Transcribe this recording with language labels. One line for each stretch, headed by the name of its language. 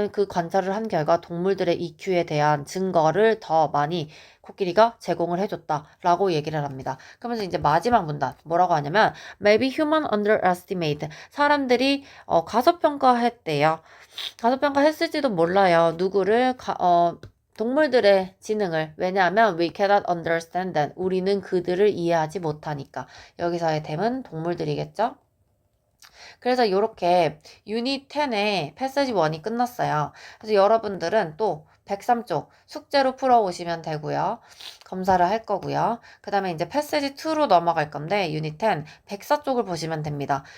Korean: 그 관찰을 한 결과 동물들의 EQ에 대한 증거를 더 많이 코끼리가 제공을 해줬다라고 얘기를 합니다. 그러면서 이제 마지막 문단 뭐라고 하냐면
English: maybe human underestimate
Korean: 사람들이 과소평가했대요. 과소평가했을지도 몰라요. 누구를 동물들의 지능을. 왜냐하면
English: we cannot understand them.
Korean: 우리는 그들을 이해하지 못하니까. 여기서의 them은 동물들이겠죠? 그래서 이렇게 유닛 10의 패세지 1이 끝났어요. 그래서 여러분들은 또 103쪽 숙제로 풀어오시면 되고요. 검사를 할 거고요. 그 다음에 이제 패세지 2로 넘어갈 건데 유닛 10, 104쪽을 보시면 됩니다.